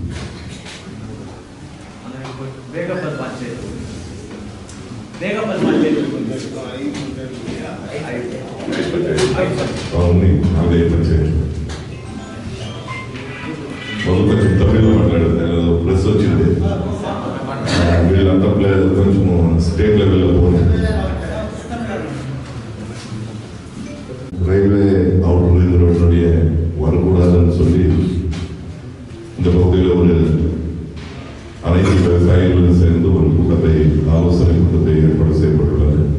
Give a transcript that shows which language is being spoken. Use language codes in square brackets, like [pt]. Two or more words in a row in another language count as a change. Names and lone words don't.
[te] అవును, అదే పంచాయతీ కొంచెం తమిళ మాట్లాడారు, ప్రెస్ వచ్చింది, వీళ్ళంతా కొంచెం స్టేట్ లెవెల్లో పోయింది. [ta] ரயில்வே அவுட்டர் ரிங் ரோட்டினுடைய வரக்கூடாதுன்னு சொல்லி இந்த பகுதியில் ஒரு அனைத்து விவசாயிகளும் சேர்ந்து ஒரு கூட்டத்தை, ஆலோசனை கூட்டத்தை ஏற்பாடு செய்யப்பட்டுள்ளது.